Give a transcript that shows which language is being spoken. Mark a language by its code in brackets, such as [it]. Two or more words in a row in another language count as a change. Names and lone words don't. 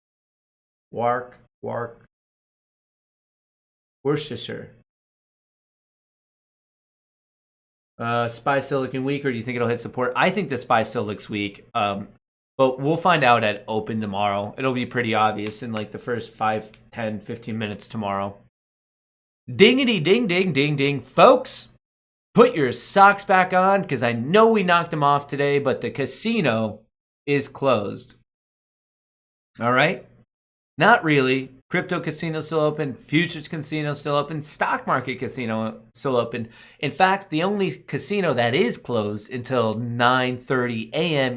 [en] Wark, Worcestershire. SPY still looking weak, or do you think it'll hit support? I think the SPY still looks weak. But we'll find out at open tomorrow. It'll be pretty obvious in like the first 5, 10, 15 minutes tomorrow. Dingity ding ding ding ding. Folks, put your socks back on because I know we knocked them off today, but the casino is closed. All right? Not really. Crypto casino still open. Futures casino still open. Stock market casino still open. In fact, the only casino that is closed until 9:30 a.m.